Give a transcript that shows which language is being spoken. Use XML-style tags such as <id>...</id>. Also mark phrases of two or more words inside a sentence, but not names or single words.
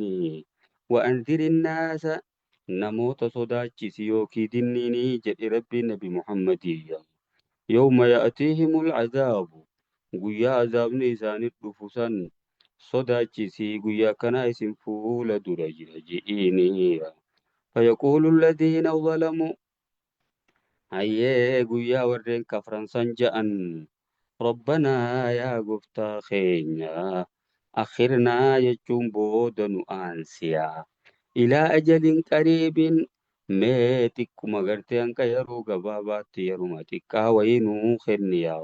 <ar>وأنذر الناس</ar> <om>namoota sodaachisi yookiin dinniini jedhe rabbiin nabi Muhammadiyya.</om> <ar>يوم يأتيهم العذاب</ar> <om>guyyaa azaabni isaaniif dhufu san sodaachisi guyyaa kana isin fuula dura jira je'iini.</om> <ar>فيقول الذين ظلموا</ar> <om>hayyee guyyaa warreen kafran san ja'an rabbanaa yaa gooftaa keenya akhirnaa jechuun booda nu aansiyaa</om> <ar>إلى أجل قريب</ar> <om>mee xiqquma gartee hanqa yeroo gabaabaatti yeruma xiqqaa wayii nuu kenni yaa</om>